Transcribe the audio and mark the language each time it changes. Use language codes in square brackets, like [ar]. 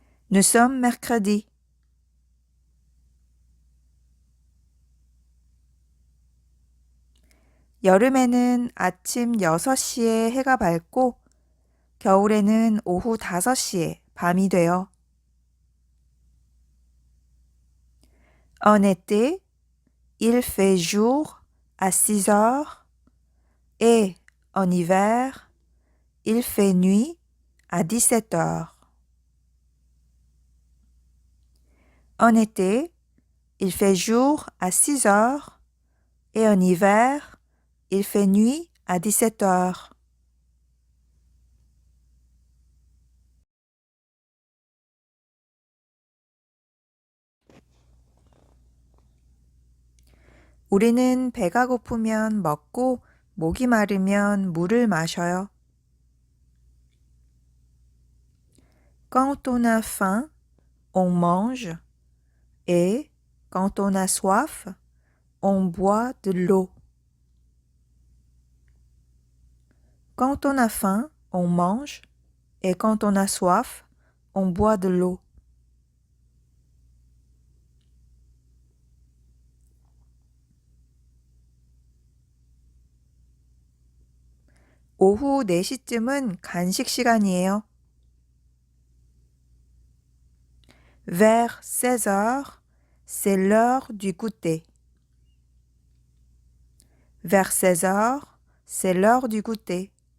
[fr] Nous sommes mercredi. [ko] 여름에는 아침 6시에 해가 밝고 겨울에는 오후 5시에 밤이 돼요. [fr] En été, il fait jour à 6 heures et en hiver, il fait nuit à 17 heures. En été, il fait jour à 6 heures et en hiver, il fait nuit à 17 heures. [ko] 우리는 배가 고프면 먹고 목이 마르면 물을 마셔요. [fr] Quand on a faim, on mange et quand on a soif, on boit de l'eau. Quand on a faim, on mange et quand on a soif, on boit de l'eau. [ko] 오후 4시쯤은 간식 시간이에요. [fr] Vers 16 heures, c'est l'heure du goûter. Vers 16 heures, c'est l'heure du goûter.